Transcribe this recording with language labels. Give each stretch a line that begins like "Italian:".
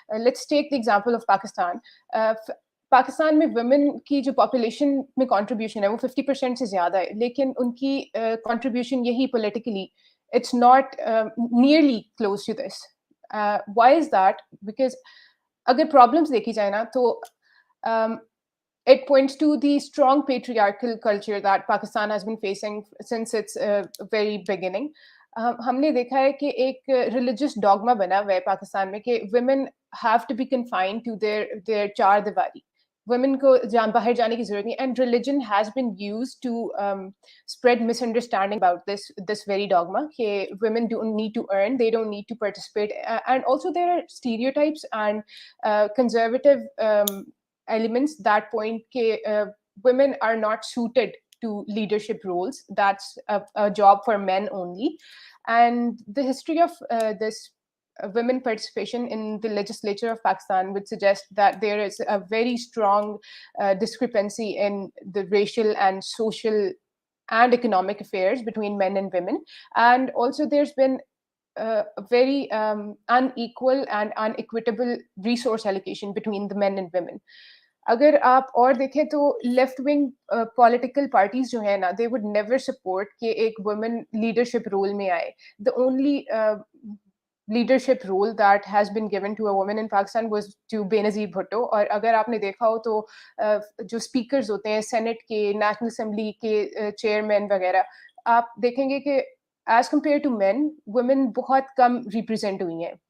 English: Let's take the example of Pakistan.
Urdu: Pakistan میں women کی جو پاپولیشن میں کانٹریبیوشن ہے وہ 50% سے زیادہ ہے, لیکن ان کی کانٹریبیوشن یہی politically
English: It's not nearly close to this. Why is that? Because
Urdu: اگر پرابلمس دیکھی جائے نا تو
English: it points to the strong patriarchal culture that Pakistan has been facing since its very beginning.
Urdu: ہم نے دیکھا ہے کہ ایک ریلیجس ڈاگما بنا ہوا ہے پاکستان میں کہ
English: women have to be confined to their
Urdu: چار دیواری. women کو باہر جانے کی ضرورت نہیں,
English: and religion has been used to spread misunderstanding about this very dogma کہ women don't need to earn, they don't need to participate, and also there are stereotypes and conservative elements that point کہ women are not suited to leadership roles, that's a job for men only. And the history of this women participation in the legislature of Pakistan would suggest that there is a very strong discrepancy in the racial and social and economic affairs between men and women. And also there's been a very unequal and unequitable resource allocation between the men and women.
Urdu: اگر آپ اور دیکھیں تو left wing political parties جو ہیں نا,
English: they would never support
Urdu: کہ ایک وومن لیڈرشپ رول میں آئے.
English: The only leadership role that has been given to a woman in Pakistan was to Benazir Bhutto.
Urdu: اور اگر آپ نے دیکھا ہو تو جو اسپیکرز ہوتے ہیں سینٹ کے, نیشنل اسمبلی کے چیئرمین وغیرہ, آپ دیکھیں گے کہ as compare to main women بہت کم ریپرزینٹ ہوئی ہیں.